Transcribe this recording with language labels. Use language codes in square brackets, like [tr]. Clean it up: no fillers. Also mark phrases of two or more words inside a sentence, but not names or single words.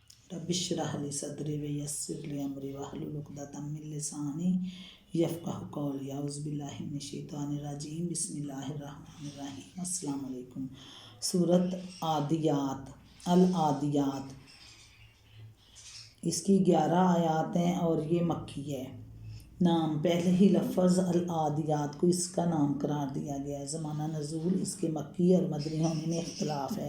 [ar] رب اشرح لي صدري ويسر لي أمري واحلل عقدة من لساني يفقهوا قولي. أعوذ بالله من الشيطان الرجيم۔ بسم الله الرحمن الرحيم. السلام عليكم. [ur] سورت عادیات، العادیات، اس کی 11 آیات ہیں اور یہ مکی ہے. نام، پہلے ہی لفظ العادیات کو اس کا نام قرار دیا گیا ہے. زمانہ نزول اس کے مکی اور مدنی ہونے میں اختلاف ہے.